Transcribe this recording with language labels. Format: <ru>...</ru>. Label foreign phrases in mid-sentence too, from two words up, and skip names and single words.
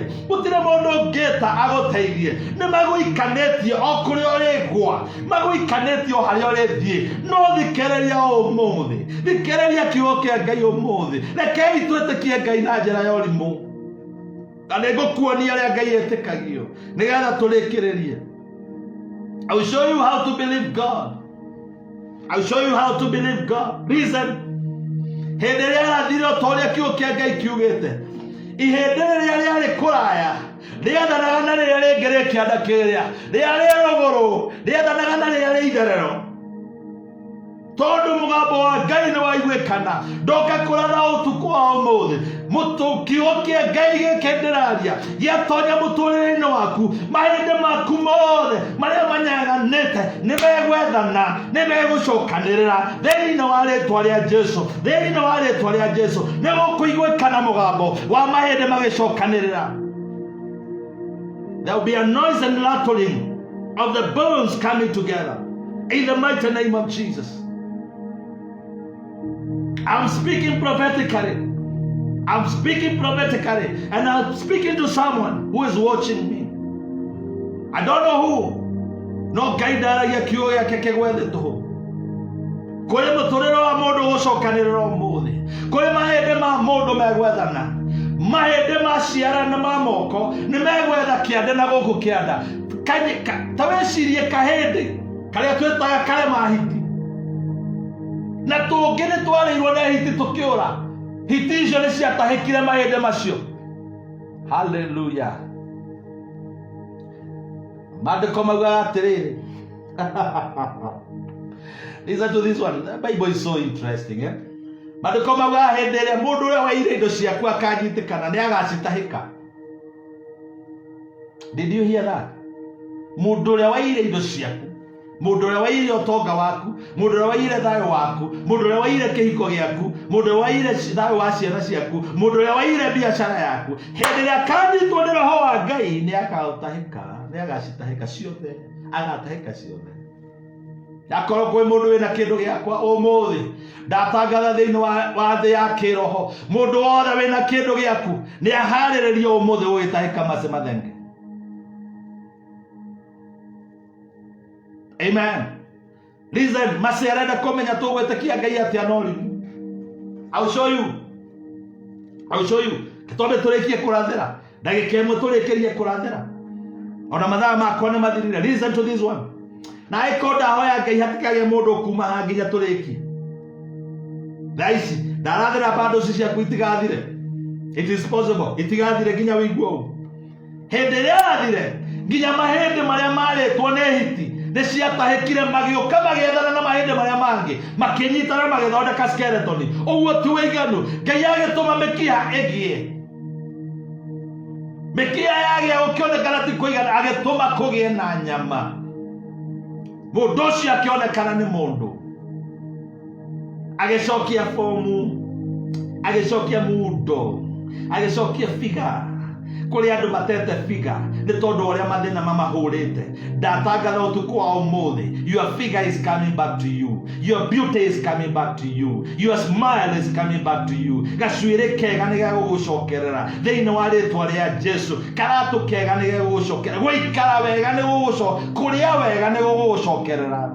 <ki>Gũtirĩ mũndũ ũngĩta agũteithie. Nĩ magũikanĩtie o kũrĩa ũrĩgwa. Magũikanĩtie o harĩa ũrĩthiĩ. No thikĩrĩria ũmũthĩ. Thikĩrĩria kiugo kĩa Ngai ũmũthĩ. Rekei twĩtĩkie Ngai na njĩra ya ũrimũ. Na nĩngũkuonia ũrĩa Ngai etĩkagio nĩgetha tũrĩkĩrĩrie.</ki> <en>I will show you how to believe God. I will show you how to believe God. Reason.</en> <ki>Hĩndĩ ĩrĩa arathire o ta ũrĩa kiugo kĩa Ngai kiugĩte. Ihĩndĩ rĩrĩa rĩarĩ kũraya rĩathanaga na rĩrĩa rĩngĩ rĩ kĩanda kĩrĩa. Rĩrĩa rĩ rũgũrũ rĩathanaga na rĩrĩa rĩ itherero. Tondũ mũgambo wa Ngai nĩ waiguĩkana. Ndoka kũratha ũtukũ wa ũmũthĩ. Kiugo kĩa Ngai gĩkĩ ndĩraria gĩatonya mũtũrĩre-inĩ waku. Mahĩndĩ maku mothe marĩa manyaganĩte nĩ megwethana, nĩ megũcokanĩrĩra thĩinĩ wa rĩĩtwa rĩa Jesũ. Thĩinĩ wa rĩĩtwa rĩa Jesũ nĩ gũkũiguĩkana mũgambo wa mahĩndĩ magĩcokanĩrĩra.</ki> <en>There will be a noise and rattling of the bones coming together in the mighty name of Jesus. I'm speaking prophetically. I'm speaking prophetically, and I'm speaking to someone who is watching me. I don't know who.</en> <ki>No gaidara ya kiugo yake kĩgwethĩtwo. Kũrĩ mũtũrĩre wa mũndũ gũcokanĩrĩra ũmũthĩ. Kũrĩ mahĩndĩ ma mũndũ megwethana. Mahĩndĩ ma ciara na ma moko nĩ megwetha kĩande na gũkũ kĩanda. Ta wĩcirie kahĩndĩ karĩa twĩtaga karĩ mahiti. Na tũngĩ nĩ twarĩirwo nĩ hiti tũkĩũra. Hiti icio nĩ ciatahĩkire mahĩndĩ macio. Hallelujah. Maandĩko maugaga atĩrĩrĩ.</ki> <en>Listen to this one. The Bible is so interesting.</en> <ki>Maandĩko maugaga hĩndĩ ĩrĩa mũndũ ũrĩa waiyire indo ciaku akanyitĩkana nĩ agacitahĩka.</ki> <en>Did you hear that?</en> <ki>Mũndũ ũrĩa waiyire indo ciaku, mũndũ ũrĩa waiyire ũtonga waku, mũndũ ũrĩa waiyire thayũ waku, mũndũ ũrĩa waiyire kĩhiko gĩaku, mũndũ ũrĩa waiyire thayũ wa ciana ciaku, mũndũ ũrĩa waiyire biacara yaku, hĩndĩ ĩrĩa akanyitwo nĩ Roho wa Ngai nĩ agaũtahĩka, nĩ agacitahĩka ciothe, agatahĩka ciothe. Akorwo kwĩ mũndũ wĩna kĩndũ gĩakwa ũmũthĩ ndatangatha thĩinĩ wa thĩ ya kĩroho, mũndũ wothe wĩna kĩndũ gĩaku nĩ aharĩrĩrio ũmũthĩ gũgĩtahĩka mace mathenge. Amen. Listen, mace arenda kũmenya tũgwĩtĩkia Ngai atĩa no rĩu.</ki> <en>I will show you. I will show you.</en> <ki>Tũtwambe tũrĩkie kũrathĩra. Ndagĩka ĩmwe tũrĩkĩrie kũrathĩra. Ona mathaa makwa nĩ mathirire.</ki> <en>Listen to this one.</en> <ki>Na ĩko ndahoya Ngai hatikagĩe mũndũ kuma haha nginya tũrĩkie. Thaa ici ndarathĩra bado ciaku itigathire.</ki> <en>It is possible.</en> <ki>Itigathire nginya wĩigue ũũ. Hĩndĩ ĩrĩa arathire nginya mahĩndĩ marĩa marĩtwo nĩ hiti nĩ ciatahĩkire magĩũka magĩethana na mahĩndĩ marĩa mangĩ makĩnyitana magĩthondeka skeleton. Ũguo ti wĩiganu. Ngai agĩtũma mĩkiha ĩgĩe. Mĩkiha yagĩa gũkĩonekana ti kũigana, agĩtũma kũgĩe na nyama. Mũndũ ũcio akĩonekana nĩ mũndũ. Agĩcokia fomu, agĩcokia mundo, agĩcokia figa. kuri andu matete figure ni tondu uria mathina mamahurite. Ndatangatha utuku wa umuthi,</ki> <en>your figure is coming back to you, your beauty is coming back to you, your smile is coming back to you.</en> <ki>Gacuire kega ni gagugucokerera thiini wa ritwa ria Jesu. Karatu kega ni gagugucokerera, guikara wega ni gugucokerera, kuria wega ni gugucokerera.</ki>